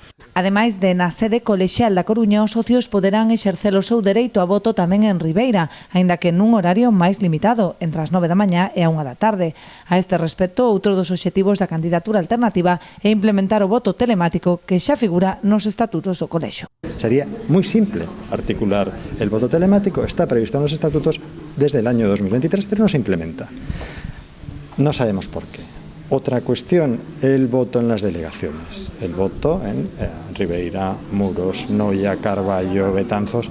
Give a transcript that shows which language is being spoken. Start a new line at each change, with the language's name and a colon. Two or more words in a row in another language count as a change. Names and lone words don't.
Galician: Ademais de na sede colexial da Coruña, os socios poderán exercer o seu dereito a voto tamén en Ribeira, aínda que nun horario máis limitado, entre as 9 da mañá e a 1 da tarde. A este respecto, outro dos obxectivos da candidatura alternativa é implementar o voto telemático que xa figura nos estatutos do colexio.
Spanish: Sería muy simple articular el voto telemático, está previsto en los estatutos desde el año 2023, pero no se implementa. No sabemos por qué. Otra cuestión, el voto en las delegaciones. El voto en Ribeira, Muros, Noia, Carballo, Betanzos.